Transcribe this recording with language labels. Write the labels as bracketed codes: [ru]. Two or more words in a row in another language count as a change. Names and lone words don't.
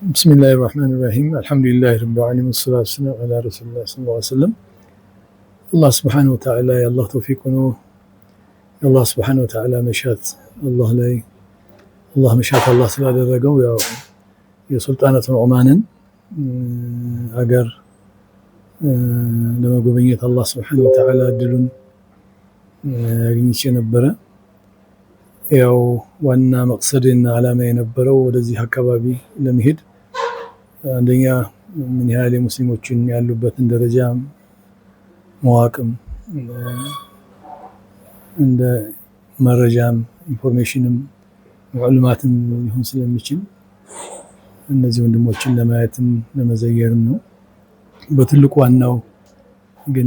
[ar] بسم الله الرحمن الرحيم. الحمد لله رب العالمين. الصلاة والسلام على رسول الله صلى الله عليه وسلم. الله سبحانه وتعالى [am] Allah ተውፊቁ [ar] الله سبحانه وتعالى [am] መሻት አላህ ላይ አላህ መሻት አላህ ስላደረገው ያው የሱልጣነቱል ኦማንን አገር ለመጎብኘት አላህ [ar] سبحانه وتعالى [am] እድሉን አግኝቼ ነበረ። ያው ዋና መቅሰድና ዓላማ የነበረው ወደዚህ አካባቢ ለመሄድ አንደኛ ምን ያህል ሙስሊሞችን ያሉበትን ደረጃ መዋቅም እንደ መረጃም ኢንፎርሜሽንም ማዕሉማትም ሊሆን ስለሚችል እነዚህ ወንድሞችን ለማየትም ለመዘየርም ነው። በትልቁ ዋናው ግን